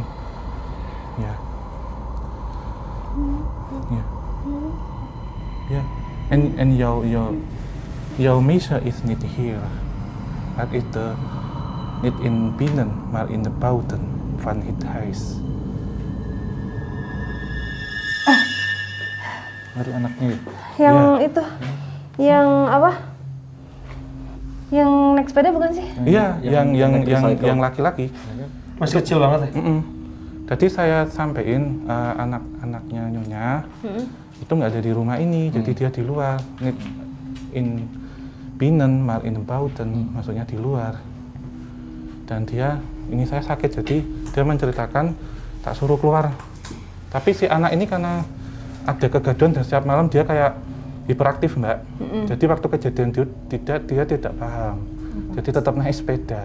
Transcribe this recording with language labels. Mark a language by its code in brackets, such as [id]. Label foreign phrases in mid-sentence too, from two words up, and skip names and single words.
[nl] Ja. Ja. Ja. En jouw meisje is niet hier. Het is niet in binnen, maar in de buiten van het huis. [id] Baru anaknya ya? Yang Iya. itu, yang apa? Yang naik sepeda bukan sih? Iya, Yang yang laki-laki. Masih kecil banget ya? Jadi saya sampein anak-anaknya Nyonya itu nggak ada di rumah ini, jadi dia di luar. [nl] Niet in binnen, maar in de buiten, [id] maksudnya di luar. Dan dia, ini saya sakit, jadi dia menceritakan tak suruh keluar. Tapi si anak ini karena ada kegaduhan dan setiap malam dia kayak hiperaktif, Mbak. Jadi waktu kejadian dia tidak paham. Jadi tetap naik sepeda.